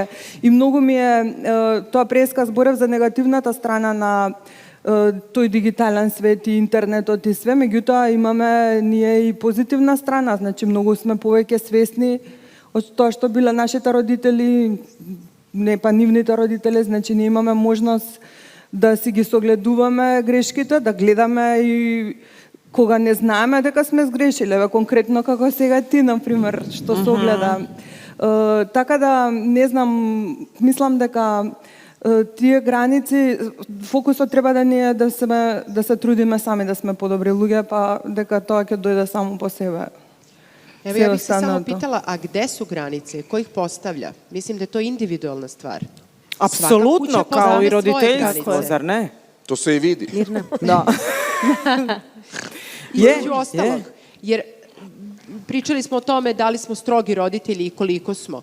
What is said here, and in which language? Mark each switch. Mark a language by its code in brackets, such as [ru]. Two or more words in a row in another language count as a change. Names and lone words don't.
[mk] И многу ми е, тоа преска зборев за негативната страна на тој дигитален свет и интернетот и све, меѓутоа имаме ние и позитивна страна, значи многу сме повеќе свесни од тоа што биле нашите родители, не па нивните родители, значи ние имаме можност да си ги согледуваме грешките, да гледаме и кога не знаеме дека сме сгрешиле, конкретно како сега ти, например, што согледа. Така да, не знам, мислам дека тие граници, фокусот треба да не е да се трудиме сами да сме подобри луѓе, па дека тоа ќе дојде само по себе. [sr] Evo, ja bih se samo pitala, a gde su granice? Ko ih postavlja? Mislim da je to individualna stvar. Apsolutno, kao i roditeljstvo, zar ne? To se i vidi. Mirna. Da. Između ostalog, jer pričali smo o tome da li smo strogi roditelji i koliko smo.